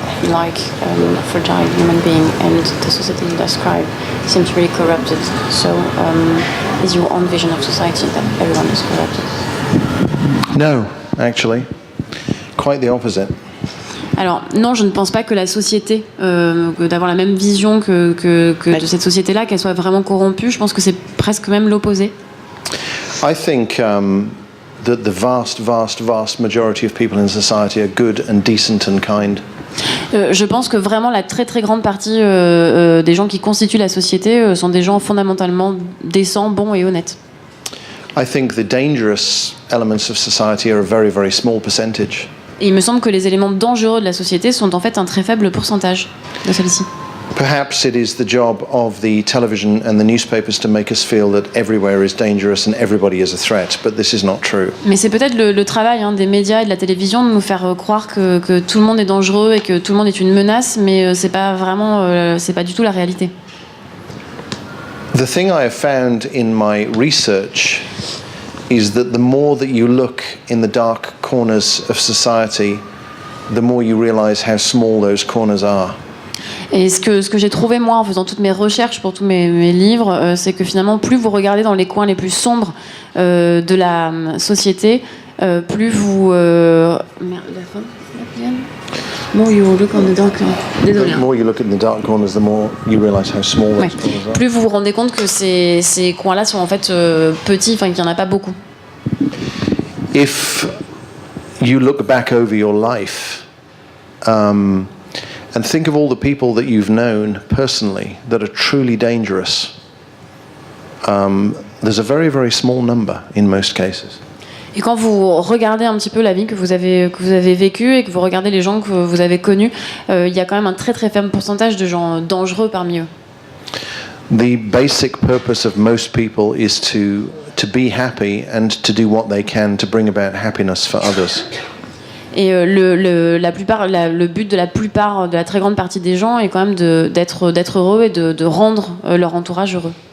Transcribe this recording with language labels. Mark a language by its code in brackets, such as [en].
[en] Like a fragile human being, and the society you describe seems really corrupted. So, is your own vision of society that everyone is corrupted? No, actually, quite the opposite. [fr] Alors non, je ne pense pas que la société, d'avoir la même vision que de cette société-là, qu'elle soit vraiment corrompue. Je pense que c'est presque même l'opposé. [en] I think that the vast majority of people in society are good and decent and kind. [fr] Je pense que vraiment la très très grande partie des gens qui constituent la société sont des gens fondamentalement décents, bons et honnêtes. [en] I think the dangerous elements of society are a very small percentage. [fr] Et il me semble que les éléments dangereux de la société sont en fait un très faible pourcentage de celle-ci. [en] Perhaps it is the job of the television and the newspapers to make us feel that everywhere is dangerous and everybody is a threat, but this is not true. [fr] Mais c'est peut-être le travail des médias et de la télévision de nous faire croire que tout le monde est dangereux et que tout le monde est une menace, mais c'est pas vraiment, c'est pas du tout la réalité. [en] The thing I have found in my research is that the more that you look in the dark corners of society, the more you realize how small those corners are. [fr] Et ce que j'ai trouvé moi en faisant toutes mes recherches pour tous mes livres, c'est que finalement plus vous regardez dans les coins les plus sombres de la société, plus vous... Merde, la fin. [en] More you look on the dark. [fr] Désolé. [en] The more you look in the dark corners, the more you realize how small those corners are. [fr] Plus vous vous rendez compte que ces coins-là sont en fait petits, enfin qu'il n'y en a pas beaucoup. [en] If you look back over your life and think of all the people that you've known personally that are truly dangerous, there's a very small number in most cases. [fr] Et quand vous regardez un petit peu la vie que vous avez vécue et que vous regardez les gens que vous avez connus, il y a quand même un très faible pourcentage de gens dangereux parmi eux. [en] The basic purpose of most people is to be happy and to do what they can to bring about happiness for others. [fr] Et le but de la plupart, de la très grande partie des gens est quand même d'être heureux et de rendre leur entourage heureux.